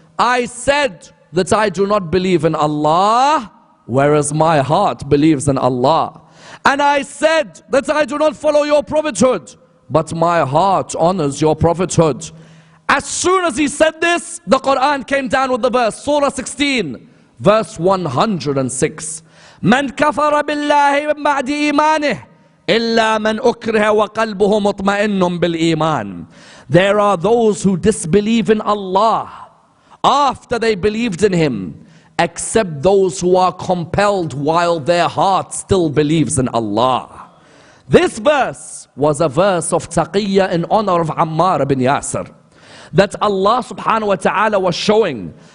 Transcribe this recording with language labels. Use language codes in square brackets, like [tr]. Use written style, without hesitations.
[en] I said that I do not believe in Allah, whereas my heart believes in Allah. And I said that I do not follow your prophethood, but my heart honors your prophethood. As soon as he said this, the Quran came down with the verse, Surah 16, verse 106. [ar] من كفر بالله من بعد إيمانه إلا من أكره وقلبه مطمئن بالإيمان. [en] There are those who disbelieve in Allah after they believed in Him, except those who are compelled while their heart still believes in Allah. This verse was a verse of Taqiyya in honor of Ammar ibn Yasir, that Allah subhanahu wa ta'ala was showing